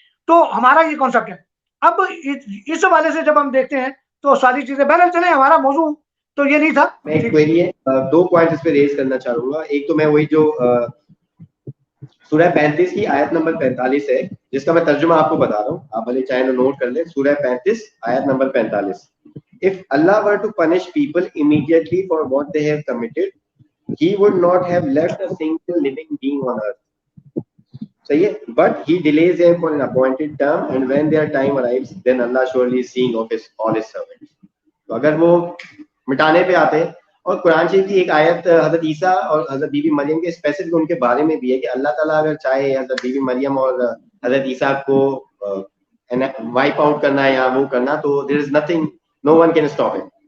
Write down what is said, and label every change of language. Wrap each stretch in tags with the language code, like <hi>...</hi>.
<ur>تو ہمارا یہ کانسیپٹ ہے. اب اس حوالے سے جب ہم دیکھتے ہیں تو ساری چیزیں بہرحال چلیں, ہمارا موضوع تو یہ نہیں تھا. میں ایک کوئری ہے, 2 پوائنٹ اس پہ ریز کرنا چاہوں گا. ایک تو میں وہی جو سورہ 35 کی آیت نمبر 45 ہے, جس کا میں ترجمہ آپ کو بتا رہا ہوں, آپ بھلے چاہیں تو نوٹ کر لیں. سورہ 35 آیت number 45.</ur> <en>If Allah were to punish people immediately for what they have committed, He would not have left a single living being on earth.</en> <ur>صحیح ہے,</ur> <en>but He delays them for an appointed term, and when their time arrives, then Allah surely is seeing of all His servants.</en> <ur>تو اگر وہ مٹانے پہ آتے, اور قرآن شریف کی ایک آیت حضرت عیسیٰ اور حضرت بی بی مریم کے اسپیسیفک ان کے بارے میں بھی ہے کہ اللہ تعالیٰ اگر چاہے حضرت بی بی مریم اور حضرت عیسیٰ کو وائپ آؤٹ کرنا ہے یا وہ کرنا, تو</ur> <en>There is nothing, no one can stop it.</en>